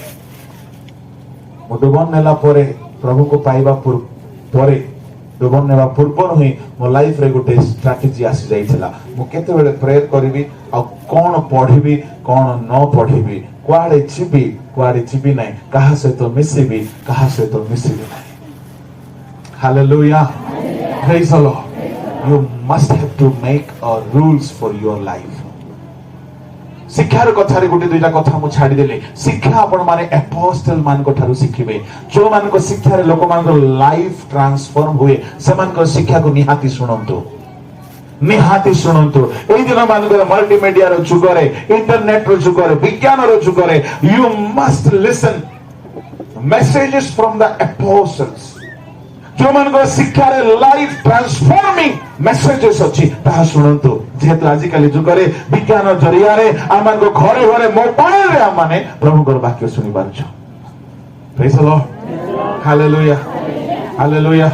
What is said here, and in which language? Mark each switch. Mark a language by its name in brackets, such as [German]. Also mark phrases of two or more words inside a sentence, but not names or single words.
[Odia] ମୁଁ ଜୀବନ ନେଲା ପରେ ପ୍ରଭୁକୁ ପାଇବା ପରେ ଜୀବନ ନେବା ପୂର୍ବରୁ ହିଁ ମୋ ଲାଇଫରେ ଗୋଟେ ଷ୍ଟ୍ରାଟେଜି ଆସି ଯାଇଥିଲା। ମୁଁ କେତେବେଳେ ପ୍ରେୟର କରିବି, ଆଉ କଣ ପଢିବି, କଣ ନ ପଢିବି, କୁଆଡେ ଯିବି, କୁଆଡେ ଯିବି ନାହିଁ, କାହା ସହିତ ମିଶିବି, କାହା ସହିତ ମିଶିବି ନାହିଁ। [English] hallelujah, praise the Lord. You must have to make a rules for your life. [Odia] ଶିକ୍ଷାର କଥାରେ ଗୋଟେ ଦୁଇଟା କଥା ମୁଁ ଛାଡ଼ିଦେଲି। ଶିକ୍ଷା ଆପଣ ମାନେ ଆପୋଷ୍ଟଲ ମାନଙ୍କ ଠାରୁ ଶିଖିବେ। ଯୋଉମାନଙ୍କ ଶିକ୍ଷାରେ ଲୋକମାନଙ୍କର [English] life transform [Odia] ହୁଏ ସେମାନଙ୍କର ଶିକ୍ଷାକୁ ନିହାତି ଶୁଣନ୍ତୁ, ନିହାତି ଶୁଣନ୍ତୁ। ଏଇ ଦିନ ମାନଙ୍କର ମଲ୍ଟିମିଡିଆର ଯୁଗରେ, ଇଣ୍ଟରନେଟର ଯୁଗରେ, ବିଜ୍ଞାନର ଯୁଗରେ [English] you must listen messages from the apostles. [Odia] ଯୋଉମାନଙ୍କର ଶିକ୍ଷାରେ [English] life transforming messages [Odia] ଅଛି ତାହା ଶୁଣନ୍ତୁ। ଯେହେତୁ ଆଜିକାଲି ଯୁଗରେ ବିଜ୍ଞାନ ଜରିଆରେ ଆମମାନଙ୍କ ଘରେ ଘରେ ମୋବାଇଲରେ ଆମମାନେ ପ୍ରଭୁଙ୍କର ବାକ୍ୟ ଶୁଣି ପାରୁଛୁ। [English] praise the Lord, hallelujah hallelujah.